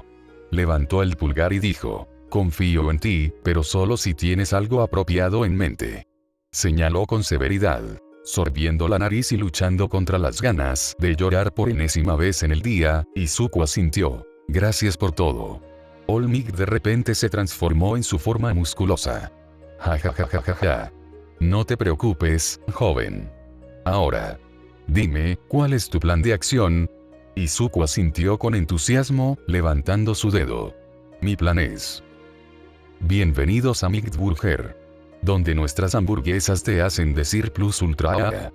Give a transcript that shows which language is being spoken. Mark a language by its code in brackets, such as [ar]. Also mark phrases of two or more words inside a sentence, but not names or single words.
[es] Levantó el pulgar y dijo, confío en ti, pero solo si tienes algo apropiado en mente. Señaló con severidad, sorbiendo la nariz y luchando contra las ganas de llorar por enésima vez en el día, Izuku asintió. Gracias por todo. All Might de repente se transformó en su forma musculosa. Ja ja ja ja ja ja. No te preocupes, joven. Ahora. Dime, ¿cuál es tu plan de acción? Izuku asintió con entusiasmo, levantando su dedo. Mi plan es. Bienvenidos a Might Burger. Donde nuestras hamburguesas te hacen decir [la] plus ultra.